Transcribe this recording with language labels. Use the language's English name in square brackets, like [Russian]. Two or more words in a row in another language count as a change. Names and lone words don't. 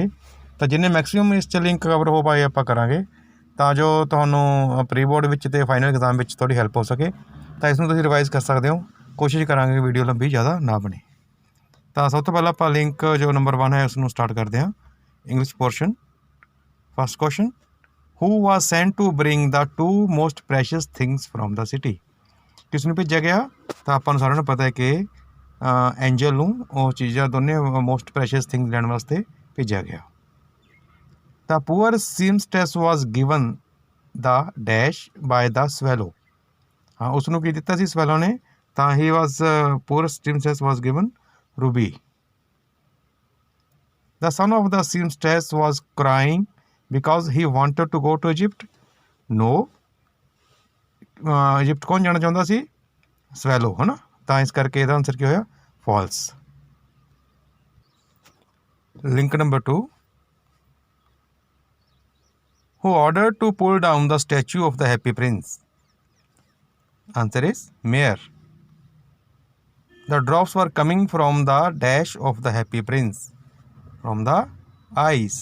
[Punjabi] ਤਾਂ ਜਿੰਨੇ ਮੈਕਸਿਮਮ ਇਸ 'ਚ ਲਿੰਕ ਕਵਰ ਹੋ ਪਾਏ ਆਪਾਂ ਕਰਾਂਗੇ ਤਾਂ ਜੋ ਤੁਹਾਨੂੰ [English] pre board [Punjabi] ਵਿੱਚ ਤੇ [English] final exam [Punjabi] ਵਿੱਚ ਥੋੜੀ ਹੈਲਪ ਹੋ ਸਕੇ। ਤਾਂ ਇਸ ਨੂੰ ਤੁਸੀਂ ਰਿਵਾਈਜ਼ ਕਰ ਸਕਦੇ ਹੋ। ਕੋਸ਼ਿਸ਼ ਕਰਾਂਗੇ ਵੀਡੀਓ ਲੰਬੀ ਜ਼ਿਆਦਾ ਨਾ ਬਣੇ। ਤਾਂ ਸਭ ਤੋਂ ਪਹਿਲਾਂ ਆਪਾਂ ਲਿੰਕ ਜੋ ਨੰਬਰ 1 ਹੈ ਉਸ ਨੂੰ ਸਟਾਰਟ ਕਰਦੇ ਹਾਂ। [English] English portion. First question, who was sent to bring the two most precious things from the city? [Punjabi] ਕਿਸ ਨੂੰ ਭੇਜਿਆ ਗਿਆ? ਤਾਂ ਆਪਾਂ ਨੂੰ ਸਾਰਿਆਂ ਨੂੰ ਪਤਾ ਹੈ ਕਿ ਐਂਜਲ ਨੂੰ ਉਹ ਚੀਜ਼ਾਂ ਦੋਨੇ [English] most precious things [Punjabi] ਲੈਣ ਵਾਸਤੇ ਭੇਜਿਆ ਗਿਆ। [English] ਤਾਂ poor seamstress was given the dash by the swallow. [Punjabi] ਹਾਂ, ਉਸ ਨੂੰ ਕੀ ਦਿੱਤਾ ਸੀ ਸਵੈਲੋ ਨੇ? ਤਾਂ ਹੀ [English] was poor seamstress was given ruby. The son of the seamstress was crying because he wanted to go to Egypt. No, [Punjabi] ਇਜਿਪਟ ਕੌਣ ਜਾਣਾ ਚਾਹੁੰਦਾ ਸੀ? ਸਵੈਲੋ, ਹੈ ਨਾ। ਤਾਂ ਇਸ ਕਰਕੇ ਇਹਦਾ ਆਨਸਰ ਕੀ ਹੋਇਆ? ਫਾਲਸ। [English] Link number 2, who ordered to pull down the statue of the happy prince? Answer is mayor. The drops were coming from the dash of the happy prince, from the eyes.